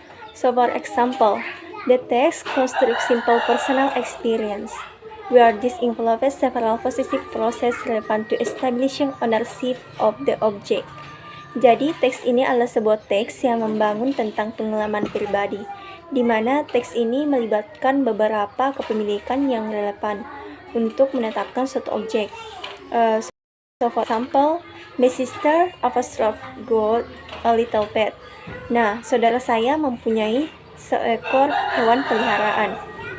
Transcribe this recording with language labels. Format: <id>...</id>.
<en>So for example, the text constructs simple personal experience, where this involves several possessive process relevant to establishing ownership of the object.</en> <id>Jadi, teks ini adalah sebuah teks yang membangun tentang pengalaman pribadi, di mana teks ini melibatkan beberapa kepemilikan yang relevan untuk menetapkan suatu objek.</id> <en>So for example, my sister got a little pet.</en> <id>Nah, saudara saya mempunyai seekor hewan peliharaan.</id>